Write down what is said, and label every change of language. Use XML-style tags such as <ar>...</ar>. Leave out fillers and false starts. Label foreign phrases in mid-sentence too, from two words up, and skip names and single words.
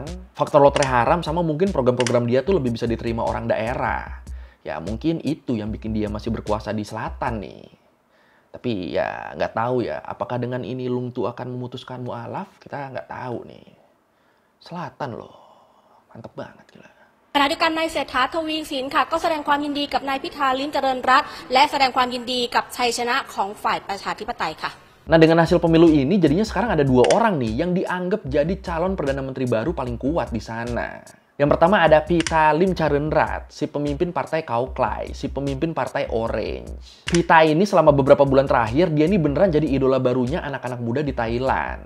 <id>Faktor lotre haram sama mungkin program-program dia tuh lebih bisa diterima orang daerah. Ya mungkin itu yang bikin dia masih berkuasa di selatan nih. Tapi ya nggak tahu ya, apakah dengan ini Lungtu akan memutuskan mu'alaf? Kita nggak tahu nih. Selatan loh, mantep banget gila.</id> <th>ขณะเดียวกันนายเศรษฐาทวีสินค่ะก็แสดงความยินดีกับนายพิธาลิ้มเจริญรัตน์และแสดงความยินดีกับชัยชนะของฝ่ายประชาธิปไตยค่ะ</th> <id>Nah dengan hasil pemilu ini jadinya sekarang ada dua orang nih yang dianggap jadi calon Perdana Menteri baru paling kuat di sana. Yang pertama ada Pita Limcharoenrat, si pemimpin Partai Kau Klai, si pemimpin Partai Orange. Pita ini selama beberapa bulan terakhir, dia ini beneran jadi idola barunya anak-anak muda di Thailand.</id>